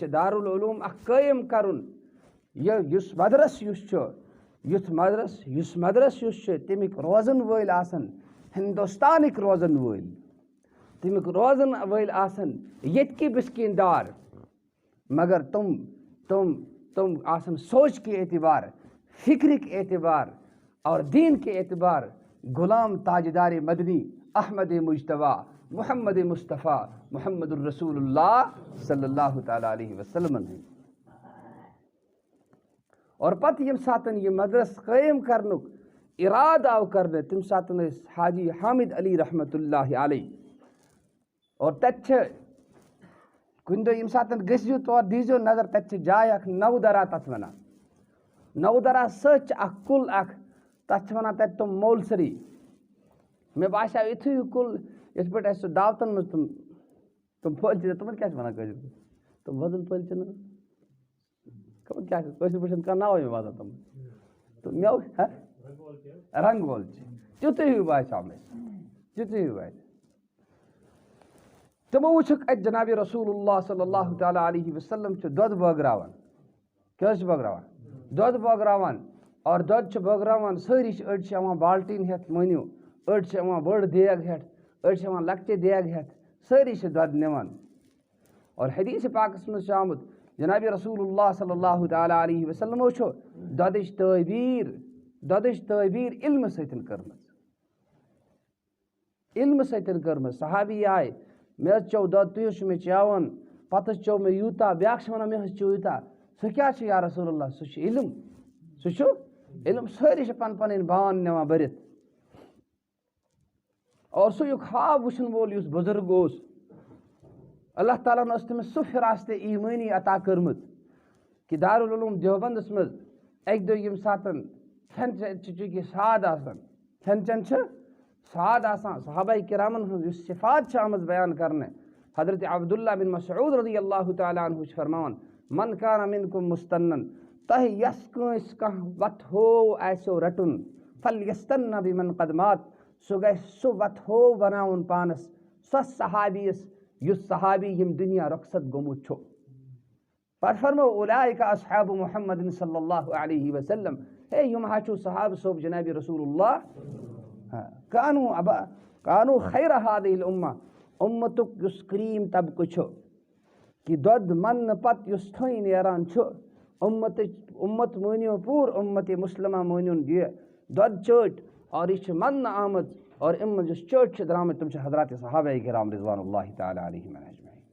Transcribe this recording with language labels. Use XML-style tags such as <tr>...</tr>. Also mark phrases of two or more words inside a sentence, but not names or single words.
<ks>چھُ دارالعلوٗم اکھ قٲیِم کرُن یُس مدرسہٕ یُس چھُ تَمِکۍ روزن وٲلۍ آسن ہندوستانٕکۍ روزن وٲلۍ تَمِکۍ روزن وٲلۍ آسن ییٚتکہِ بِسکیٖن دار مگر تِم آسن سونٛچکہِ اعتبار فکرٕکۍ اعتبار</ks> <ur>اور دین کے اعتبار</ur> <ks>غلام تاجدار مدنی احمد مجتبیٰ محمد مصطفیٰ محمد الرسول اللہ</ks> <ar>صلی اللہ تعالیٰ علیہ وسلم</ar> <ks>اور پتہٕ ییٚمہِ ساتہٕ یہِ مدرسہٕ قٲیِم کرنُک اِرادٕ آو کرنہٕ تَمہِ ساتہٕ ٲسۍ حاجی حامد علی</ks> <ar>رحمتہ اللہ علیہ</ar> <ks>اور تتہِ چھِ کُنہِ دۄہ ییٚمہِ ساتہٕ گٔژھِو تور دیٖزیو نظر تتہِ چھِ جاے اکھ نودرا تتھ ونان نودرا سۭتۍ چھِ اکھ کُل اکھ تتھ چھِ ونان تتہِ تِم مولسری مےٚ باسیو یِتھُے ہیوٗ کُل یِتھ پٲٹھۍ اَسہِ سُہ دعوتن منٛز تِم پھٔلۍ چھِ تِمن کیٛاہ چھِ ونان کٲشِر پٲٹھۍ تِم وۄزٕلۍ پھٔلۍ چھِنہٕ خبر کیٛاہ چھِ کٲشِر پٲٹھۍ چھِنہٕ کانٛہہ ناوٕے مےٚ باسان تِمن تہٕ مےٚ رنٛگ وول چھِ تیُتُے ہیوٗ باسیو مےٚ تیُتُے ہیوٗ باسیو تِمو وٕچھُکھ اَتہِ جنابِ رسول اللہ</ks> <ar>صلی اللہ تعالیٰ علیہ وسلم</ar> <ks>چھِ دۄد بٲگراوان کیٛاہ حظ چھِ بٲگراوان دۄد بٲگراوان اور دۄد چھِ بٲگراوان سٲری چھِ أڑۍ چھِ یِوان بالٹیٖن ہٮ۪تھ مٲنِو أڑۍ چھِ یِوان بٔڑ دیگ ہٮ۪تھ أڑۍ چھِ یِوان لۄکچہِ دیگ ہٮ۪تھ سٲری چھِ دۄد نِوان اور حدیٖثِ پاکس منٛز چھُ آمُت جنابِ رسول اللہ</ks> <ar>صلی اللہ تعالیٰ علیہ</ar> <ks>وسلمو چھُ دۄدٕچ تعبیٖر علمہٕ سۭتۍ کٔرمٕژ صحابی آیہِ مےٚ حظ چیوٚو دۄد تُہۍ حظ چھُو مےٚ چاوان پتہٕ حظ چیوٚو مےٚ یوٗتاہ بیٛاکھ چھِ ونان مےٚ حظ چیوٚو یوٗتاہ سُہ کیٛاہ چھُ</ks> <ar>یا رسول اللہ</ar> <ks>سُہ چھُ علم سٲری چھِ پنٕنۍ پنٕنۍ بان نِوان بٔرِتھ اور سُہ یُک خواب وٕچھن وول یُس بُزرگ اوس اللہ تعالیٰ ہن ٲس تٔمِس سُہ فِراستِ ایٖمٲنی عطا کٔرمٕژ کہ دارالعلوٗم دیوبندس منٛز اکہِ دۄہ ییٚمہِ ساتہٕ کھٮ۪ن چٮ۪ن چھِ چوٗنٛکہِ ساد آسان کھٮ۪ن چٮ۪ن چھِ ساد آسان صحابہ کرامن ہٕنٛز یُس صفات چھِ آمٕژ بیان کرنہٕ حضرت عبداللہ بن مسعود</ks> <ar>رضی اللہ تعالیٰ</ar> <ks>عنہ چھِ فرماوان</ks> <ar>من کان منکم مستنن</ar> <ks>تۄہہِ یۄس کٲنٛسہِ کانٛہہ وتھو آسیو رٹُن</ks> <ar>فلیستن بمن قد مات</ar> <ks>سُہ گژھِ سُہ وتھو بناوُن پانس سۄ صحابیَس یُس صحابی ییٚمہِ دُنیا رۄخصت گوٚمُت چھُ پتہٕ فرمو</ks> <ar>اولئک اصحاب محمد صلی اللہ علیہ وسلم</ar> <ks>ہے یِم حظ چھُو صحابہ صوب جنابِ رسول اللہ کانوٗ</ks> <ar>خیر هذه الامہ</ar> <ks>اُمتُک یُس کریٖم طبقہٕ چھُ کہ دۄد مننہٕ پتہٕ یُس تھٔنۍ نیران چھُ اُمت مٲنِو پوٗرٕ اُمتِ مُسلمہ مٲنِوُن یہِ دۄد چٲٹۍ اور یہِ چھِ مننہٕ آمٕژ اور اَمہِ منٛز یُس چٲٹۍ چھِ درٛامٕتۍ تِم چھِ حضرات صحابہ کرام</ks> <ar>رضوان اللہ تعالیٰ علیہم اجمعین</ar>